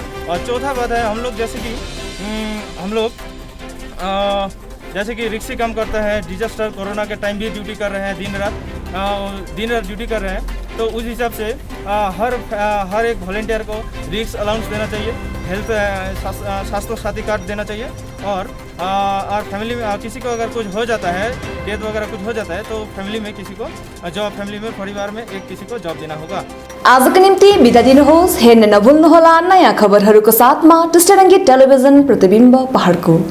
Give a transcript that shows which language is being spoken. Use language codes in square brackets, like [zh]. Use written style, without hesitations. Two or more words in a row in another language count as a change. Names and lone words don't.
[hi] और चौथा बात है हम लोग जैसे कि हम लोग जैसे कि रिक्सी काम करता है, डिजास्टर कोरोना के टाइम भी ड्यूटी कर रहे हैं, दिन रात ड्यूटी कर रहे हैं, तो उस हिसाब से हर एक वॉलंटियर को [en] risk allowance [hi] देना चाहिए, हेल्थ स्वास्थ्य साथी कार्ड देना चाहिए, और फैमिली में किसी को अगर कुछ हो जाता है, डेथ वगैरह कुछ हो जाता है, तो फैमिली में किसी को जॉब, फैमिली में परिवार में एक किसी को जॉब देना होगा। [ne] आजको निम्ति बिदा दिनुहोस्। हेर्न नभुल्नुहोला नयाँ खबरहरूको साथमा टिस्टारङ्गी टेलिभिजन प्रतिबिम्ब पहाडको।